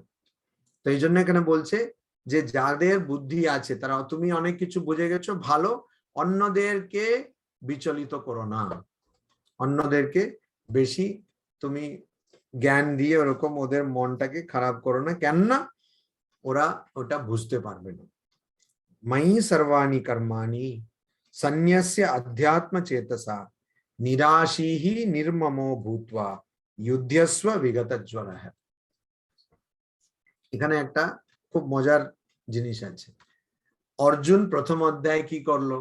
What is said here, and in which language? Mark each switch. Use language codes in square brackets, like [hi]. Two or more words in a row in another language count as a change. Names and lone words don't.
[bn] তো এই জন্য এখানে বলছে যে যাদের বুদ্ধি আছে, তারা, তুমি অনেক কিছু বুঝে গেছো, ভালো, অন্যদেরকে বিচলিত করো না, অন্যদেরকে বেশি তুমি জ্ঞান দিয়ে ওরকম ওদের মনটাকে খারাপ করো না, কেননা ওরা ওটা বুঝতে পারবে না। [sa] ময়ি সর্বাণি কর্মাণি সন্ন্যস্য অধ্যাত্ম চেতসা নিরাশীহি নির্মমো ভূত্বা যুদ্ধস্ব বিগত জ্বরঃ। [bn] এখানে একটা খুব মজার জিনিস আছে। অর্জুন প্রথম অধ্যায়ে কি করলো?